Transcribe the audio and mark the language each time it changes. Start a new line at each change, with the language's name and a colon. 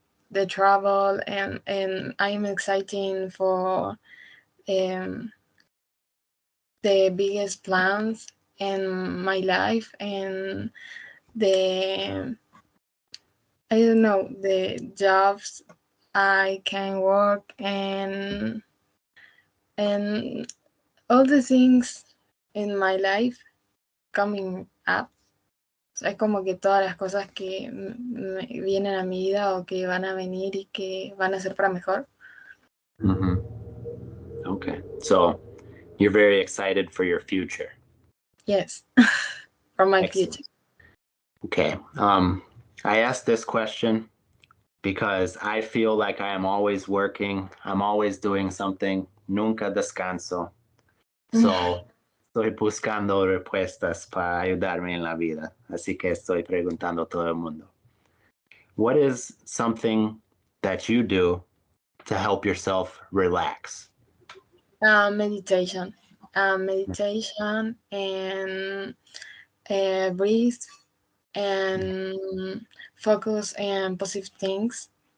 English: The travel and I'm excited for the biggest plans in my life and the I don't know the jobs I can work and all the things in my life coming up.
Spanish: O sea, es como que todas las cosas que vienen a mi vida o que van a venir y que van a ser para mejor.
English: Okay. So you're very excited for your future. Yes, for my Excellent. future. Okay. I asked this question because I feel like I am always working. I'm always doing something.
Spanish: Nunca descanso. So estoy buscando respuestas para ayudarme en la vida. Así que estoy preguntando a todo el mundo.
English: What is something that you do to help yourself relax? Meditation. Meditation and breathe and focus on positive things.